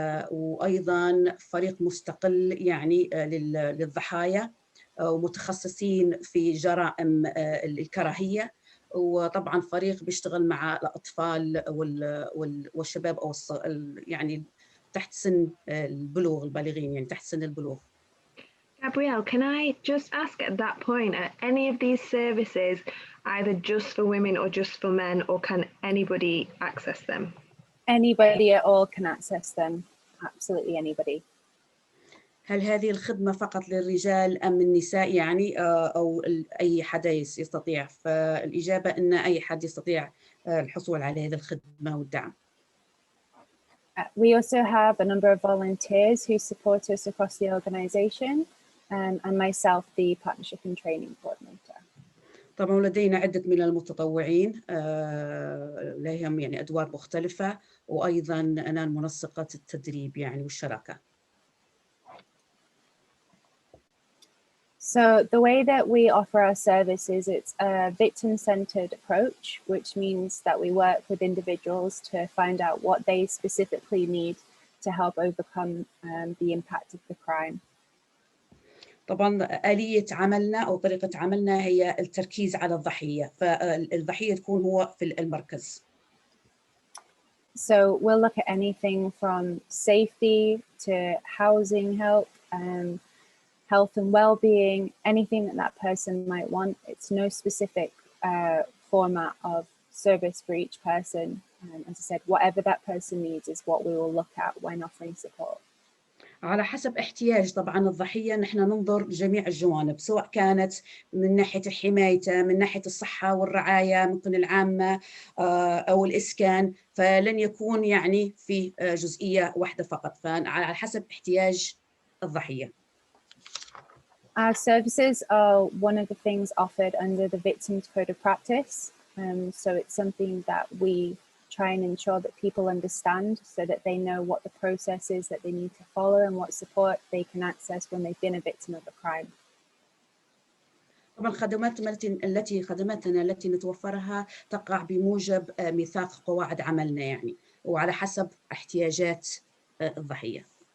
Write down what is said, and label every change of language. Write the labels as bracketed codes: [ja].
[ar] وأيضا فريق مستقل يعني للضحايا ومتخصصين في جرائم الكراهية، وطبعا فريق بيشتغل مع الأطفال والشباب أو يعني تحت سن البلوغ، البالغين يعني تحت سن البلوغ. [en] Gabrielle, can I just ask at that point, are any of these services either just for women or just for men, or can anybody access them? Anybody at all can access them, absolutely anybody. [ar] هل هذه الخدمة فقط للرجال أم النساء يعني أو أي حدا يستطيع؟ فالإجابة أن أي حد يستطيع الحصول على هذه الخدمة والدعم. [en] We also have a number of volunteers who support us across the organisation, and myself, the partnership and training coordinator. [ar] طبعا لدينا عدة من المتطوعين لهم يعني أدوار مختلفة، وأيضا أنا منسقة التدريب يعني والشراكة. [en] So the way that we offer our services, it's a victim-centered approach, which means that we work with individuals to find out what they specifically need to help overcome the impact of the crime. [ar] طبعا آلية عملنا أو طريقة عملنا هي التركيز على الضحية، فالضحية تكون هو في المركز. [en] So we'll look at anything from safety to housing help, health and well-being, anything that person might want. It's no specific format of service for each person. As I said, whatever that person needs is what we will look at when offering support. [ar] على حسب احتياج طبعا الضحية، نحن ننظر لجميع الجوانب، سواء كانت من ناحية حمايته، من ناحية الصحة والرعاية ممكن العامة أو الإسكان، فلن يكون يعني في جزئية واحدة فقط، فعلى حسب احتياج الضحية. [en] Our services are one of the things offered under the Victims Code of Practice. So it's something that we try and ensure that people understand so that they know what the process is that they need to follow and what support they can access when they've been a victim of a crime. [ar] طبعا خدماتنا التي نتوفرها تقع بموجب ميثاق قواعد عملنا، يعني وعلى حسب احتياجات الضحية.